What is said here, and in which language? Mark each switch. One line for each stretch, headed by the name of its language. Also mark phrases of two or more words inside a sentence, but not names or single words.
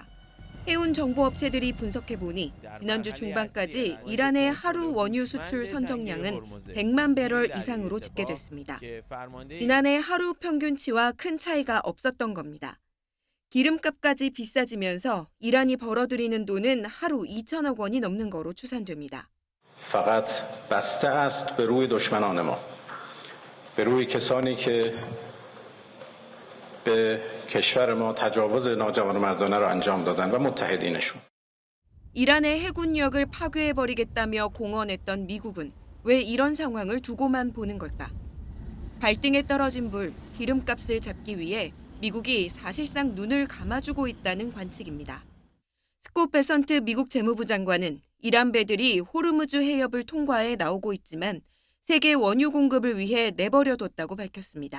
Korean: 해운 정보업체들이 분석해보니 지난주 중반까지 이란의 하루 원유 수출 선정량은 100만 배럴 이상으로 집계됐습니다. 지난해 하루 평균치와 큰 차이가 없었던 겁니다. 기름값까지 비싸지면서 이란이 벌어들이는 돈은 하루 2천억 원이 넘는 거로 추산됩니다.
Persian: فقط بسته است به روی دشمنان ما. به روی کسانی که به کشور ما تجاوز ناجوانمردانه را انجام دادند و متحدینشون.
Korean: 이란의 해군력을 파괴해버리겠다며 공언했던 미국은 왜 이런 상황을 두고만 보는 걸까? 발등에 떨어진 불, 기름값을 잡기 위해 미국이 사실상 눈을 감아주고 있다는 관측입니다. 스콧 베선트 미국 재무부 장관은 이란 배들이 호르무즈 해협을 통과해 나오고 있지만 세계 원유 공급을 위해 내버려뒀다고 밝혔습니다.